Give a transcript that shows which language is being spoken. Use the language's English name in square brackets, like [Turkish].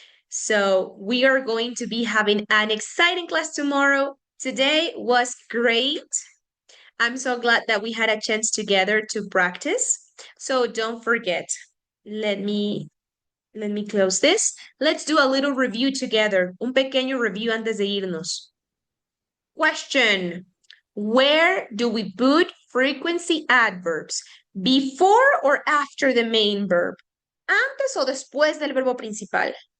[English] So we are going to be having an exciting class tomorrow. Today was great. I'm so glad that we had a chance together to practice. So don't forget, let me close this. Let's do a little review together. [Spanish] Un pequeño review antes de irnos. [English] Question. Where do we put frequency adverbs? Before or after the main verb? [Spanish] ¿Antes o después del verbo principal?